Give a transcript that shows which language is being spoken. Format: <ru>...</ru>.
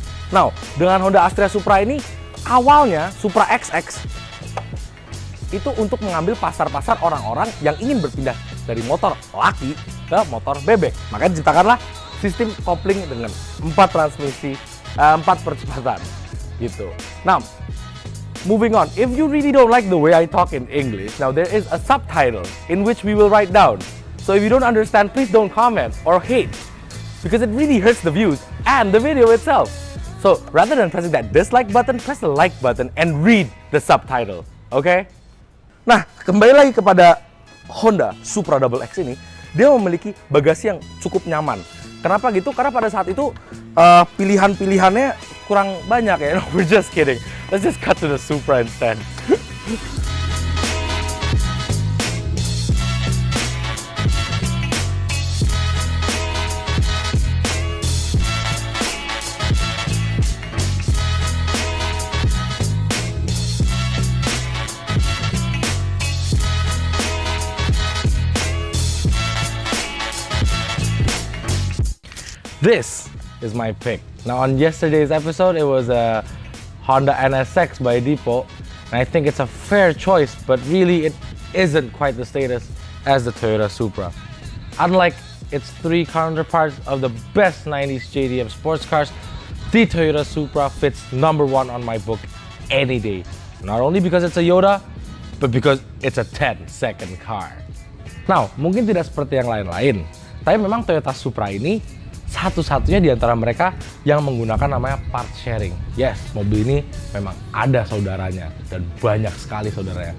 <id>Nah, dengan Honda Astrea Supra ini, awalnya Supra XX itu untuk mengambil pasar-pasar orang-orang yang ingin berpindah dari motor laki ke motor bebek. Makanya diciptakanlah sistem kopling dengan 4 transmisi, 4 percepatan gitu.</id> <en>Nah, moving on, if you really don't like the way I talk in English, now there is a subtitle in which we will write down. So if you don't understand, please don't comment or hate, because it really hurts the views and the video itself. So rather than pressing that dislike button, press the like button and read the subtitle, okay?</en> <id>Nah, kembali lagi kepada Honda Supra Double X ini, dia memiliki bagasi yang cukup nyaman. Kenapa gitu? Karena pada saat itu pilihan-pilihannya kurang banyak ya.</id> <en>No, we're just kidding. Let's just cut to the Supra instead. This is my pick. Now, on yesterday's episode, it was a Honda NSX by Depo, and I think it's a fair choice, but really it isn't quite the status as the Toyota Supra. Unlike its three counterparts of the best 90s JDM sports cars, the Toyota Supra fits #1 on my book any day. Not only because it's a Yoda, but because it's a 10-second car.</en> <id>Now, mungkin tidak seperti yang lain-lain, tapi memang Toyota Supra ini satu-satunya di antara mereka yang menggunakan namanya part sharing. Yes, mobil ini memang ada saudaranya dan banyak sekali saudaranya.</id>